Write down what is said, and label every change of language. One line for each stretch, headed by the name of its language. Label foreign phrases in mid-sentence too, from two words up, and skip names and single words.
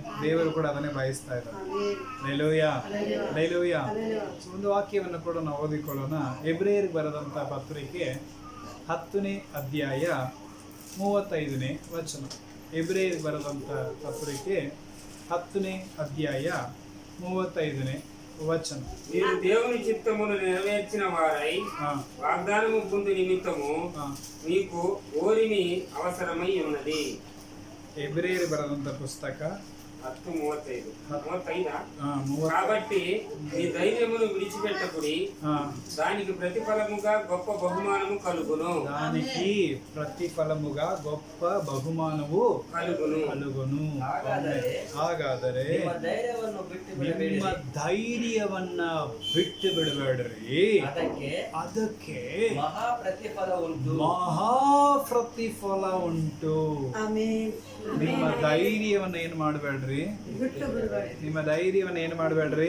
Kannada: ದೇವರು ಕೂಡ ಅದನ್ನೇ ಬಯಸ್ತಾ ಇದ್ದಾರೆ. ಹಲ್ಲೆಲೂಯಾ, ಹಲ್ಲೆಲೂಯಾ. ಒಂದು ವಾಕ್ಯವನ್ನು ಕೂಡ ನಾವು ಓದಿಕೊಳ್ಳೋಣ. ಎಬ್ರಿಯರಿಗೆ ಬರೆದಂತ ಪತ್ರಿಕೆ 10ನೇ ಅಧ್ಯಾಯ 35ನೇ ವಚನ. ಎಬ್ರಿಯರಿಗೆ ಬರೆದಂತ ಪತ್ರಿಕೆ 10ನೇ అధ్యాయ 35ನೇ వచనం.
Telugu: మీరు దేవుని చిత్తమును నెరవేర్చిన వారై వాగ్దానము పొందు నిమిత్తము మీకు ఓరిమి అవసరమై ఉన్నది.
Kannada: ಎಬ್ರಿಯರಿಗೆ ಬರೆದಂತ ಪುಸ್ತಕ 10:35.
Telugu: కాబట్టి మీ ధైర్యమును విడిచిపెట్టకుడి, దానికి ప్రతిఫలముగా గొప్ప బహుమానము కలుగును. దానికి ప్రతిఫలముగా గొప్ప బహుమానము కలుగును.
Kannada: ಹಾಗಾದರೆ ನಿಮ್ಮ ಧೈರ್ಯವನ್ನ ಬಿಟ್ಟು ಬಿಡಬೇಡ್ರಿ, ಅದಕ್ಕೆ ಮಹಾ ಪ್ರತಿಫಲ ಉಂಟು. ನಿಮ್ಮ ಧೈರ್ಯವನ್ನ ಏನು ಮಾಡಬೇಡ್ರಿ, ನಿಮ್ಮ ಧೈರ್ಯವನ್ನ ಏನು ಮಾಡಬೇಡ್ರಿ.